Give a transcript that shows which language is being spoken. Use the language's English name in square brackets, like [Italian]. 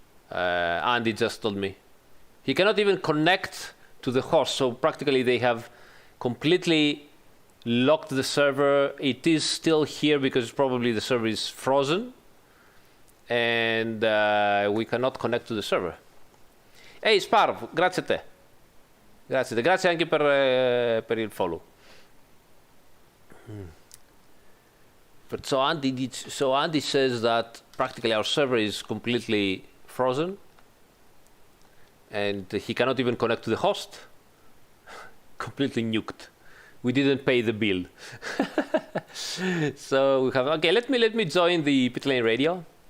[English] Andy just told me. He cannot even connect to the host. So practically they have completely locked the server. It is still here because probably the server is frozen. And we cannot connect to the server. [Italian] Ehi Sparv, grazie a te. Grazie anche per, per il follow. [English] But so Andy says that practically our server is completely frozen, and he cannot even connect to the host. Completely nuked. We didn't pay the bill. So we have let me join the pit lane radio.